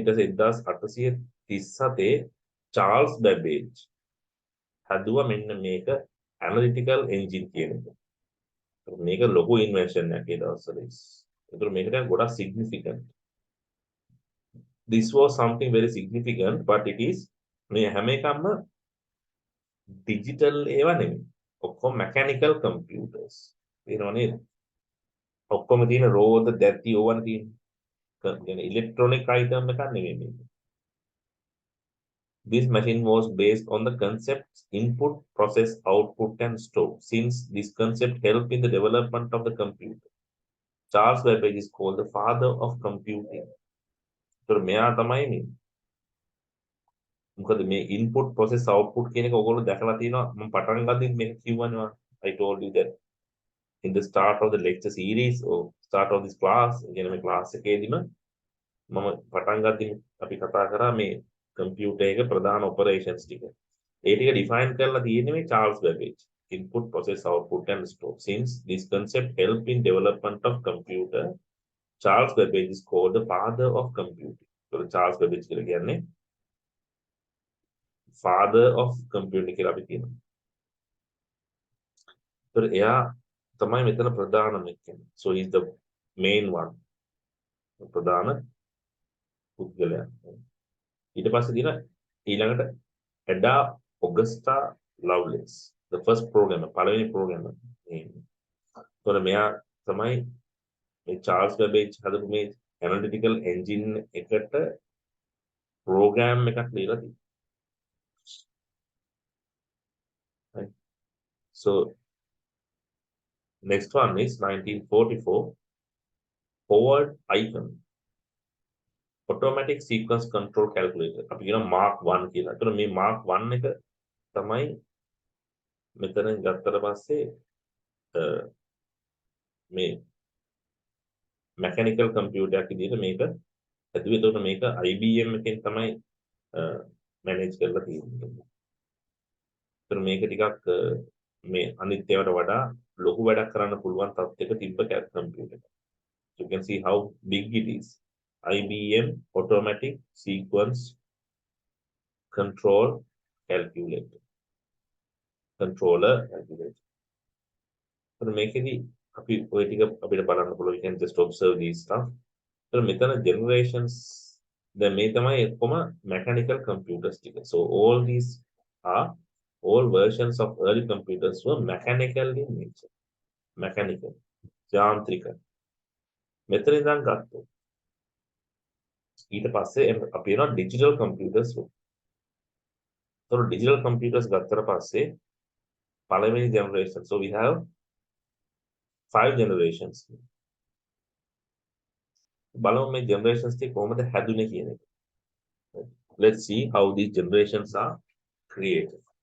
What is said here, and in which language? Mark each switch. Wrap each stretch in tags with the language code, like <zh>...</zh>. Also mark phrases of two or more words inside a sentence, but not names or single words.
<si>ඊට පස්සේ 1837 චාල්ස් බැබේජ් හදුවා මෙන්න මේක ඇනලිටිකල් එන්ජින් කියන එක. මේක ලොකු ඉන්වෙන්ෂන් එකක් ඒ දවස්වල. ඒතකොට මේක දැන් ගොඩක් significant.</si> <en>This was something very significant, but it is</en> <si>මේ හැම එකක්ම digital ඒවා නෙමෙයි.</si> <en>ඔක්කොම mechanical computers.</en> <si>වෙනව නේද? ඔක්කොම තියෙන රෝද දැත්ති ඕවන තියෙන. කියන්නේ</si> <en>electronic item</en> <si>එකක් නෙමෙයි මේක.</si> <en>This machine was based on the concepts input, process, output, and store. Since this concept helped in the development of the computer, Charles Babbage is called the father of computing.</en> <si>So මෙයා තමයි මේ මොකද මේ</si> <en>input, process, output</en> <si>කියන එක ඔයගොල්ලෝ දැකලා තියෙනවා. මම පටන් ගද්දි මේක කිව්වනේ.</si> <en>I told you that in the start of the lecture series or start of this class,</en> <si>කියන්නේ මේ class එකේදීම මම පටන් ගද්දි අපි කතා කරා මේ computer එක ප්‍රධාන operations ටික. ඒ ටික define කරලා තියෙන්නේ මේ Charles Babbage.</si> <en>Input, process, output, and store. Since this concept helped in development of computer, Charles Babbage is called the father of computing.</en> <si>So Charles Babbage කියලා කියන්නේ</si> <en>father of computing</en> <si>කියලා අපි කියනවා. So එයා තමයි මෙතන ප්‍රධානම එක්කෙනා.</si> <en>So he's the main one.</en> <si>ප්‍රධාන පුද්ගලයා. ඊට පස්සේ දින ඊළඟට එඩා ඔගස්ටා ලව්ලෙස්</si> <en>the first programmer</en> <si>පළවෙනි programmer. ඒතකොට මෙයා තමයි මේ චාල්ස් බැබේජ් හදපු මේ ඇනලිටිකල් එන්ජින් එකට ප්‍රෝග්‍රෑම් එකක් ලියලා තියෙනවා.</si> <en>Right. So next one is 1944 forward icon automatic sequence control calculator.</en> <si>අපි කියන mark 1 කියලා. ඒතර මේ mark 1 එක තමයි මෙතන ගත්තට පස්සේ මේ</si> <en>mechanical computer</en> <si>එකක් විදිහට මේක ඇදුවේ. ඒතකොට මේක IBM එකෙන් තමයි manage කරලා තියෙන්නේ. ඒතර මේක ටිකක් මේ අනිත් ඒවාට වඩා ලොකු වැඩක් කරන්න පුළුවන් තත්ත්වයක තිබ්බ computer එක.</si> <en>You can see how big it is. IBM automatic sequence control calculator controller calculator.</en> <si>So මේකෙදි අපි ඔය ටික අපිට බලන්න පුළුවන්.</si> <en>We can just observe these stuff.</en> <si>So මෙතන generations දැන් මේ තමයි ඔක්කොම</si> <en>mechanical computers</en> <si>ටික.</si> <en>So all versions of early computers were mechanical in nature. Mechanical.</en> <si>යාන්ත්‍රික. මෙතන ඉඳන් ගත්තොත් ඊට පස්සේ අපි එනවා</si> <en>digital computers.</en> <si>So</si> <en>digital computers</en> <si>ගත්තට පස්සේ පළවෙනි generation.</si> <en>So we have 5 generations.</en> <si>බලමු මේ generations ටික කොහොමද හැදුනේ කියන එක.</si> <en>Let's see how these generations are created.</en>